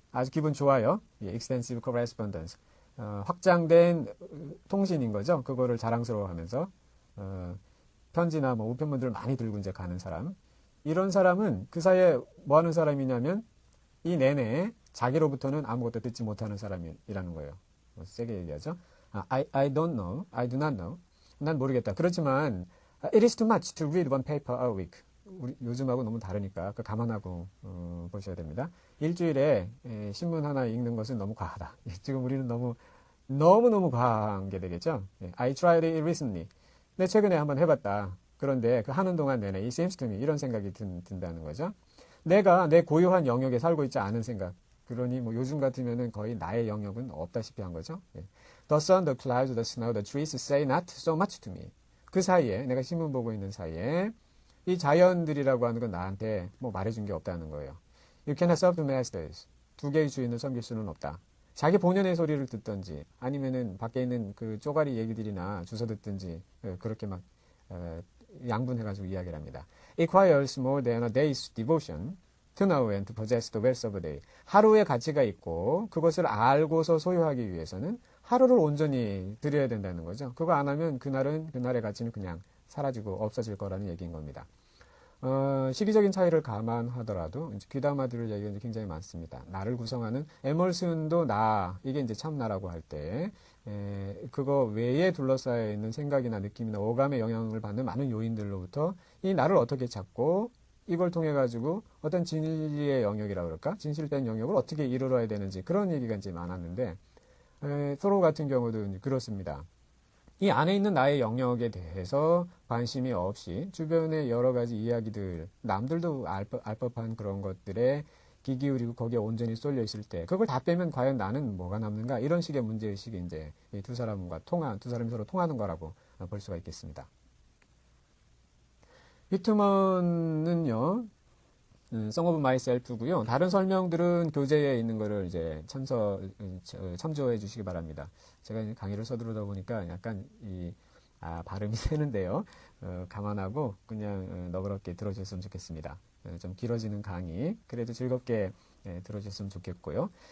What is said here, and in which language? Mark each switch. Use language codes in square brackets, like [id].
[ko] 아주 기분 좋아요. 예, [en] extensive correspondence. [ko] 확장된 통신인 거죠. 그거를 자랑스러워하면서, 편지나 뭐 우편물들을 많이 들고 이제 가는 사람. 이런 사람은 그 사이에 뭐 하는 사람이냐면, 이 내내 자기로부터는 아무것도 듣지 못하는 사람이라는 거예요. 세게 얘기하죠. [en] I don't know. I do not know. [ko] 난 모르겠다. 그렇지만 [en] it is too much to read one paper a week. [ko] 우리 요즘하고 너무 다르니까 그 감안하고 보셔야 됩니다. 일주일에 신문 하나 읽는 것은 너무 과하다. 지금 우리는 너무 과한 게 되겠죠. [en] I tried it recently. [ko] 내 최근에 한번 해봤다. 그런데 그 하는 동안 내내 [en] it seems to me [ko] 이런 생각이 든다는 거죠. 내가 내 고유한 영역에 살고 있지 않은 생각. 그러니 뭐 요즘 같으면은 거의 나의 영역은 없다시피 한 거죠. [en] The sun, the clouds, the snow, the trees say not so much to me. [ko] 그 사이에 내가 신문 보고 있는 사이에 이 자연들이라고 하는 건 나한테 뭐 말해준 게 없다는 거예요. [en] You cannot serve two masters. [ko] 두 개의 주인을 섬길 수는 없다. 자기 본연의 소리를 듣든지 아니면은 밖에 있는 그 쪼가리 얘기들이나 주워 듣든지 그렇게 막 양분해가지고 이야기를 합니다. [en] It requires more than a day's devotion to know and to possess the wealth of a day. [ko] 하루의 가치가 있고 그것을 알고서 소유하기 위해서는 하루를 온전히 드려야 된다는 거죠. 그거 안 하면 그날의 가치는 그냥 사라지고 없어질 거라는 얘기인 겁니다. 시기적인 차이를 감안하더라도 귀담아 들을 얘기가 굉장히 많습니다. 나를 구성하는 에멀슨도 이게 이제 참나라고 할 때 그거 외에 둘러싸여 있는 생각이나 느낌이나 오감의 영향을 받는 많은 요인들로부터 이 나를 어떻게 찾고 이걸 통해 가지고 어떤 진리의 영역이라고 그럴까? 진실된 영역을 어떻게 이루어야 되는지 그런 얘기가 이제 많았는데 토로 같은 경우도 그렇습니다. 이 안에 있는 나의 영역에 대해서 관심이 없이 주변의 여러 가지 이야기들, 남들도 알 법한 그런 것들에 귀 기울이고 거기에 온전히 쏠려 있을 때 그걸 다 빼면 과연 나는 뭐가 남는가? 이런 식의 문제의식이 이제 이 두 사람이 서로 통하는 거라고 볼 수가 있겠습니다. 히트먼은요, Song of Myself고요. 다른 설명들은 교재에 있는 거를 이제 참조해 주시기 바랍니다. 제가 강의를 서두르다 보니까 약간 발음이 새는데요. 감안하고 그냥 너그럽게 들어주셨으면 좋겠습니다. 좀 길어지는 강의, 그래도 즐겁게 들어주셨으면 좋겠고요.